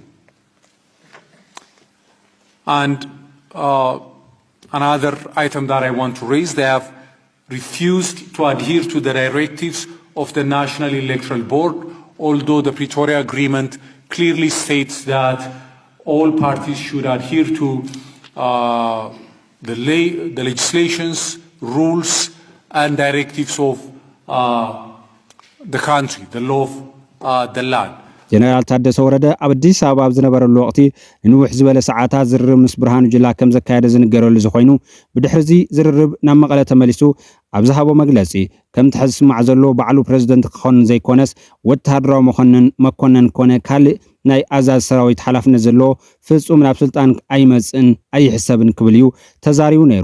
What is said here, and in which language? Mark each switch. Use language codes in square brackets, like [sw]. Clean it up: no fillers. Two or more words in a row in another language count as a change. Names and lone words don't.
[en] And another item that I want to raise, they have refused to adhere to the directives of the National Electoral Board, although the Pretoria Agreement clearly states that all parties should adhere to the legislations, rules, and directives of the country, the law of the land. [ti] ጀነራል ታደሰ ወረደ ኣብ አዲስ አበባ ዝነበረሉ ወቅቲ ንውሕ ዝበለ ሰዓታት ዝርርብ ምስ ብርሃኑ ጅላ ከም ዘካየደ ዝንገረሉ ዝኾይኑ ብድሕሪዚ ዝርርብ ናብ መቐለ ተመሊሱ ኣብ ዝሃቦ መግለጺ ከም ተሕስማዕ ዘሎ ባዕሉ ፕሬዝደንት ክኾን ዘይኮነስ ወተሃደራዊ መኮነን ኮነ ካልእ ናይ ኣዛዝ ሰራዊት ሓላፍነት ዘሎ ፍጹም ናብ ስልጣን ኣይመጽን ኣይሕሰብን ክብል እዩ ተዛሪቡ ነይሩ።